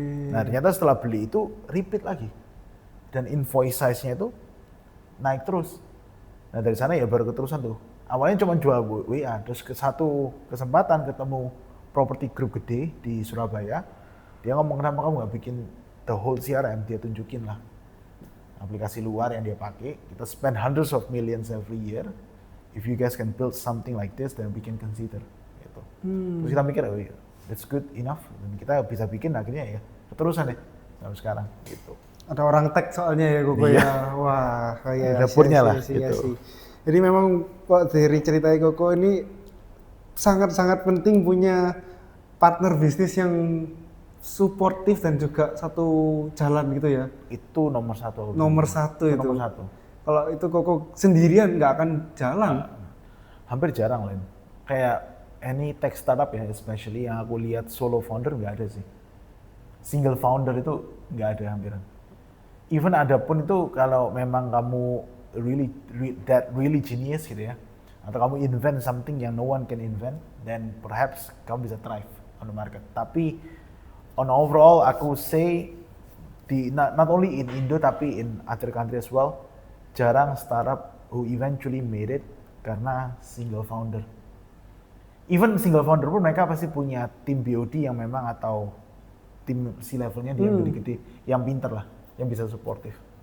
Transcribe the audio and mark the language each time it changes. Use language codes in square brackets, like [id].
[id] Nah ternyata setelah beli itu repeat lagi. Dan invoice size-nya itu naik terus. Nah dari sana ya baru keterusan tuh. Awalnya cuma jual WA, terus satu kesempatan ketemu properti grup gede di Surabaya, dia ngomong kenapa kamu nggak bikin [en] the whole CRM, [id] dia tunjukin lah aplikasi luar yang dia pakai. [en] Kita spend hundreds of millions every year. If you guys can build something like this, then we can consider. [id] Gitu. Terus kita mikir, oh iya, [en] that's good enough. [id] Dan kita bisa bikin akhirnya ya keterusan deh sampai sekarang. Gitu. Ada orang tag soalnya ya Koko ya. Wah, kayak dapurnya lah. Gitu. Jadi memang kok dari cerita Koko ini sangat-sangat penting punya partner bisnis yang suportif dan juga satu jalan gitu ya. Itu nomor 1. Nomor 1 itu. Nomor 1. Kalau itu Koko sendirian nggak akan jalan. Hampir jarang Len. Kayak [en] any tech startup [id] ya, especially yang aku lihat [en] solo founder [id] nggak ada sih. Single founder itu nggak ada hampiran. Even ada pun itu kalau memang kamu really genius gitu ya, atau kamu invent something yang [en] no one can invent, then perhaps [id] kamu bisa [en] thrive on the market. Tapi on overall [id] aku [en] say not only in Indo tapi in other country as well, [id] jarang [en] startup who eventually made it [id] karena [en] single founder. [id] Even single founder pun mereka pasti punya tim BOD yang memang atau tim C-levelnya dia yang gede, yang pinter lah, yang bisa suportif.